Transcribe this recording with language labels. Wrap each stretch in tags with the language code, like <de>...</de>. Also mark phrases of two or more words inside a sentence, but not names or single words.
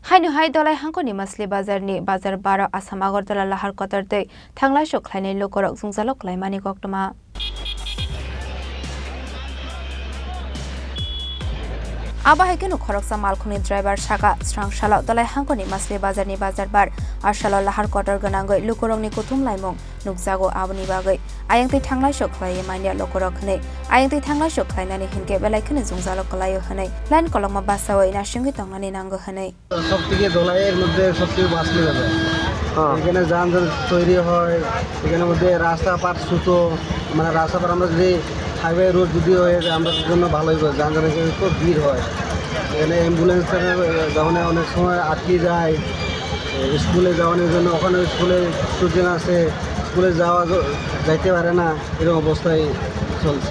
<brx>हाय दलाय हांखोनि मासलि बाजारनि बाजार बारा आसाम आगरतला लाहार कतारदै थांलाय सख्लायनाय लोगरक जुंजालक लायमानि गक्तमा आबाहायकेनु खरकसा मालखुनि ड्राइभार साका स्रांशाला दलाय हांखोनि मासलि बाजारनि बाजार बार आरशाला लाहार कतार गनांगै लोगरकनि कुथुम लायमुं नुकजागो आबनि बागै आयंतै थांलाय सख्लायै मानिया लोगरक हनै आयंतै थांलाय सख्लायनानै हिनके बेलायखोनि जुंजालक लायो हनै लाइन कलमा बासावै नासिंगै तंनानै नांगो हनै</brx> <bn>সবথেকে দোলাইয়ের মধ্যে সবথেকে বাঁচলে যাবে এখানে যানজট তৈরি হয় এখানের মধ্যে রাস্তাপাত সুতো মানে রাস্তাপাত আমরা যদি</bn> <en>highway road</en> <bn>যদি হয়ে যায় আমাদের জন্য ভালোই হয় যানজটের খুব ভিড় হয় এখানে অ্যাম্বুলেন্স যখন অনেক সময় আটকে যায় স্কুলে যাওয়ানোর জন্য ওখানে স্কুলে স্টুডেন্ট আছে স্কুলে যাইতে পারে না এরকম অবস্থায় চলছে</bn>